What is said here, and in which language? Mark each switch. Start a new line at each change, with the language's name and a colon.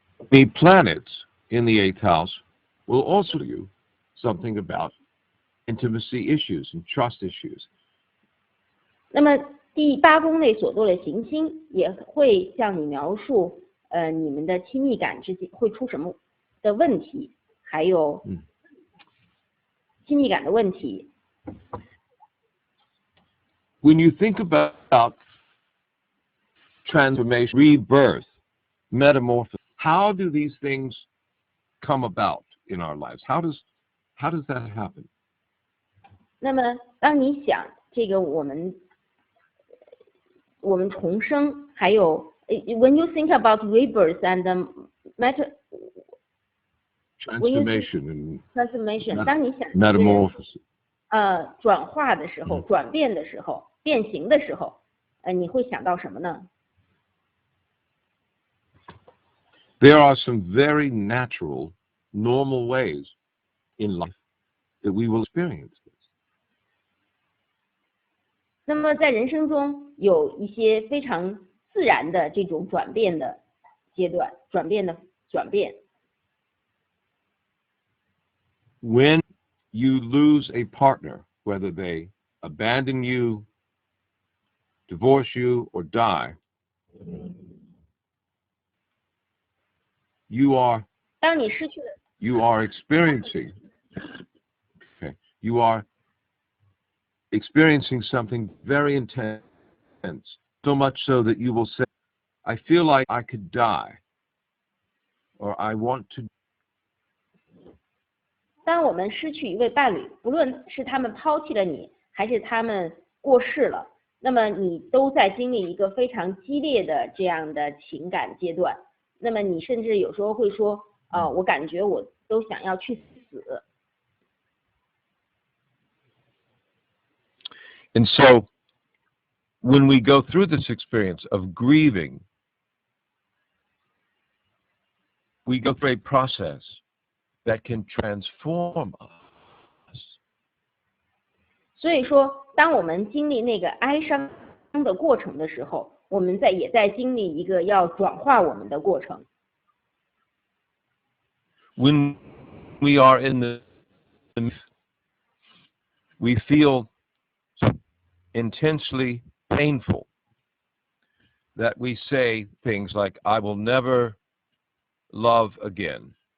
English: The planets in the 8th house will also tell you something about intimacy issues and trust issues.
Chinese: 那么第8宫内所做的行星也会向你描述，你们的亲密感之间会出什么的问题，还有亲密感的问题。
English: When you think about transformation, rebirth, metamorphosis, how do these things come about in our lives? How does that happen?
Chinese: 那么当你想这个我们重生，还有
English: when you think about rebirth and transformation，
Chinese: 当你想
English: metamorphosis，
Chinese: 转化的时候，转变的时候，变形的时候，你会想到什么呢？
English: There are some very natural, normal ways in life that we will experience this.
Chinese: 那么在人生中有一些非常自然的这种转变的阶段，转变。
English: When you lose a partner, whether they abandon you, divorce you, or die, you are
Chinese: 当你失去了
English: you are experiencing something very intense, so much so that you will say, I feel like I could die, or I want to.
Chinese: 当我们失去一位伴侣，不论是他们抛弃了你，还是他们过世了，那么你都在经历一个非常激烈的这样的情感阶段。那么你甚至有时候会说，我感觉我都想要去死。
English: And so, when we go through this experience of grieving, we go through a process that can transform us.
Chinese: 所以说，当我们经历那个哀伤的过程的时候，我们也在经历一个要转化我们的过程。
English: When we are in the we feel intensely painful that we say things like, I will never love again.